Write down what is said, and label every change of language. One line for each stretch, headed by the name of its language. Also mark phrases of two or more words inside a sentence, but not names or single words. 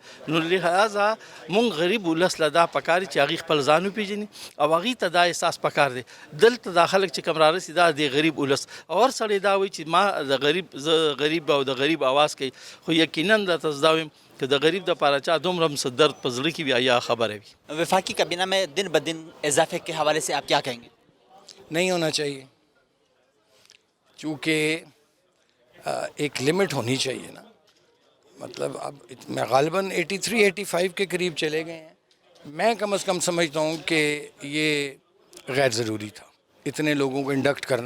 Pashto: نو لهذا مونږ غریب ولس له دا پکار چې هغې خپل ځان وپېژني او هغې ته دا احساس پکار دی. دلته دا خلک چې کوم رارسي دا د غریب ولس، او هر سړی دا وایي چې ما د غریب، زه غریب او د غریب آواز کوي، خو یقینا درته زه دا وایم کہ د غریب د پاره چا دومره څه درد په زړه کې وي یا خبره وي.
Urdu: وفاقی کابینہ میں دن بدن اضافے کے حوالے سے آپ کیا کہیں گے؟ نہیں ہونا چاہیے، چونکہ ایک لمٹ ہونی چاہیے نا. مطلب اب میں غالباً 83 85 کے قریب چلے گئے ہیں. میں کم از کم سمجھتا ہوں کہ یہ غیر ضروری تھا اتنے لوگوں کو انڈکٹ کرنا.